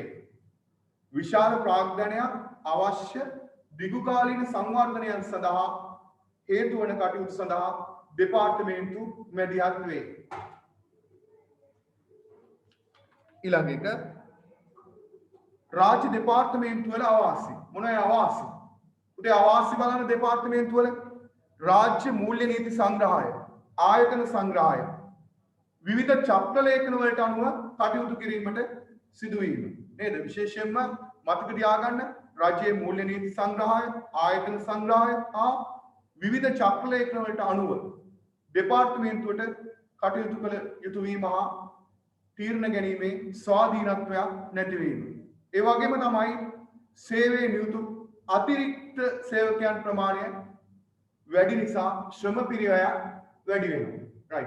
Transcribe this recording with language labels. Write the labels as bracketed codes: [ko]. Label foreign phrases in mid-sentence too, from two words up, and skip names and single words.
[si] විශාල ප්‍රාග්ධනයක් අවශ්‍ය දිගුකාලීන සංවර්ධනයන් සඳහා හේතු වන කටයුතු සඳහා දෙපාර්තමේන්තු මැදිහත් වේ. ඊළඟ එක රාජ්‍ය දෙපාර්තමේන්තු වල අවාසි. මොනවයි අවාසි? උදේ අවාසි බලන දෙපාර්තමේන්තු වල රාජ්‍ය මූල්‍ය නීති සංග්‍රහය ආයතන සංග්‍රහය විවිධ චක්‍ර ලේඛන වලට අනුව කටයුතු කිරීමට සිදු වීම නේද විශේෂයෙන්ම මතක තියාගන්න රාජ්‍යයේ මූල්‍ය නීති සංග්‍රහය ආයතන සංග්‍රහය හා විවිධ චක්‍ර ලේඛන වලට අනුව දෙපාර්තමේන්තුවට කටයුතු කළ යුතු වීම හා තීරණ ගැනීමේ ස්වාධීනත්වයක් නැතිවීම ඒ වගේම තමයි සේවයේ නියුතු අතිරික්ත සේවකයන් ප්‍රමාණය වැඩි නිසා ශ්‍රම පිරිවැය වැඩි වෙනවා. රයිට්.